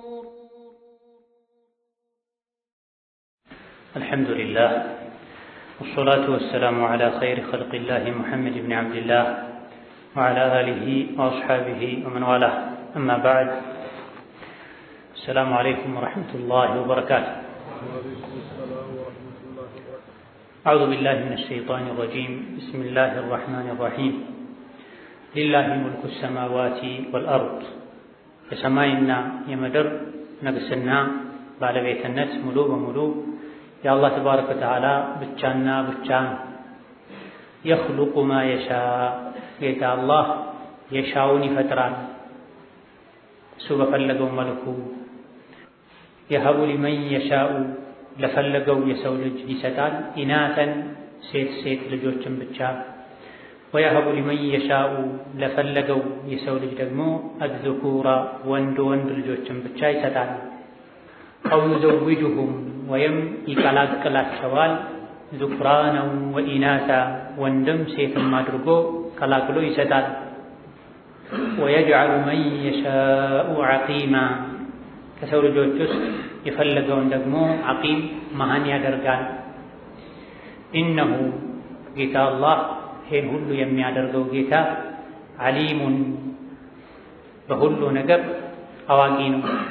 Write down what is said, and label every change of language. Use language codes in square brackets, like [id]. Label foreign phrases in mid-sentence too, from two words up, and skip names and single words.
[ar] الحمد لله والصلاة والسلام على خير خلق الله محمد بن عبد الله وعلى آله وأصحابه ومن والاه أما بعد السلام عليكم ورحمة الله وبركاته. أعوذ بالله من الشيطان الرجيم بسم الله الرحمن الرحيم لله ملك السماوات والأرض [am] የሰማይና የምድር ንግስና ባለቤትነት ሙሉ በሙሉ የአላህ [ar] تبارك وتعالى [am] ብቻና ብቻ ነው። [ar] يخلق ما يشاء [am] ጌታ አላህ የሻውን ይፈጥራል እሱ በፈለገው መልኩ [ar] يهب لمن يشاء [am] ለፈለገው የሰው ልጅ ይሰጣል ኢናተን ሴት ልጆችን ብቻ [ar] ويهب لمن يشاء [am] ለፈለገው የሰው ልጅ ደግሞ አዝኩራ ወንድ ልጆችን ብቻ ይሰጣል [ar] أو يزوجهم [am] ወይም ይቀላቅላቸዋል [ar] ذكرانا وإناثا [am] ወንድም ሴትም አድርጎ ቀላቅሎ ይሰጣል [ar] ويجعل من يشاء عقيما [am] ከሰው ልጆች ውስጥ የፈለገውን ደግሞ عقيم መሃን ያደርጋል إنه ጌታ አላህ ይህን ሁሉ የሚያደርገው ጌታ ዓሊሙን በሁሉ ነገር አዋቂ ነው